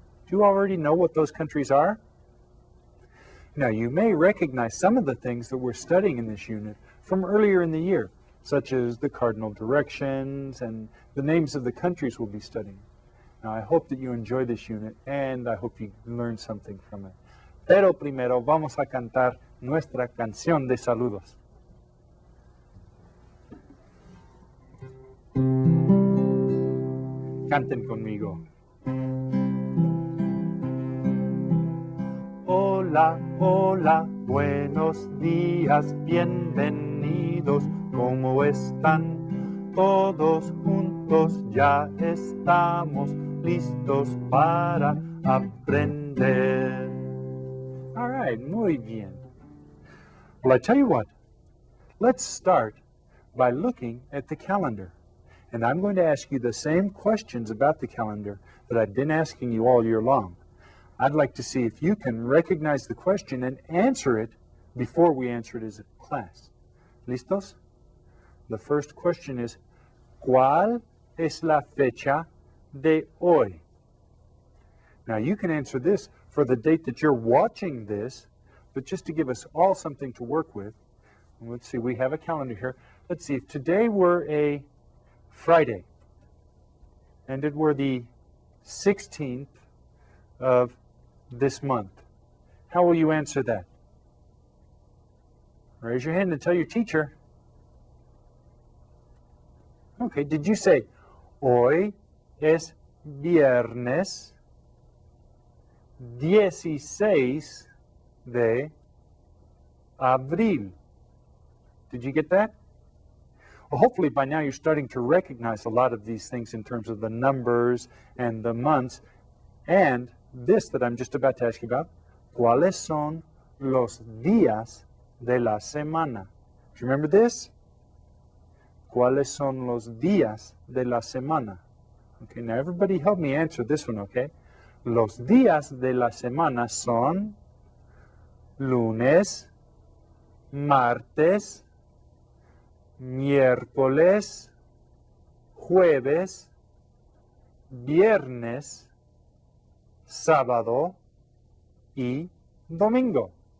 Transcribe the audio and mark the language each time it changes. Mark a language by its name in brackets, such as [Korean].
[English] Do you already know what those countries are? Now, you may recognize some of the things that we're studying in this unit from earlier in the year, such as the cardinal directions and the names of the countries we'll be studying. Now, I hope that you enjoy this unit, and I hope you learn something from it. [Spanish] Pero primero vamos a cantar nuestra canción de saludos. Canten conmigo. Hola, hola, buenos días, bienvenidos, ¿cómo están? Todos juntos ya estamos listos para aprender. [English] All right, [Spanish] muy bien. [English] Well, I tell you what, let's start by looking at the calendar. And I'm going to ask you the same questions about the calendar that I've been asking you all year long. I'd like to see if you can recognize the question and answer it before we answer it as a class. [Spanish] ¿Listos? [English] The first question is, [Spanish] ¿cuál es la fecha de hoy? [English] Now, you can answer this for the date that you're watching this, but just to give us all something to work with, let's see, we have a calendar here. Let's see, if today were a Friday, and it were the 16th of this month, how will you answer that? Raise your hand and tell your teacher. Okay, did you say, [Spanish] hoy es viernes 16 de abril? [English] Did you get that? Well, hopefully by now you're starting to recognize a lot of these things in terms of the numbers and the months. And this that I'm just about to ask you about, [Spanish] ¿cuáles son los días de la semana? [English] Do you remember this? [Spanish] ¿Cuáles son los días de la semana? [English] Okay, now everybody help me answer this one, okay? [Spanish] Los días de la semana son lunes, martes, miércoles, jueves, viernes, sábado y domingo.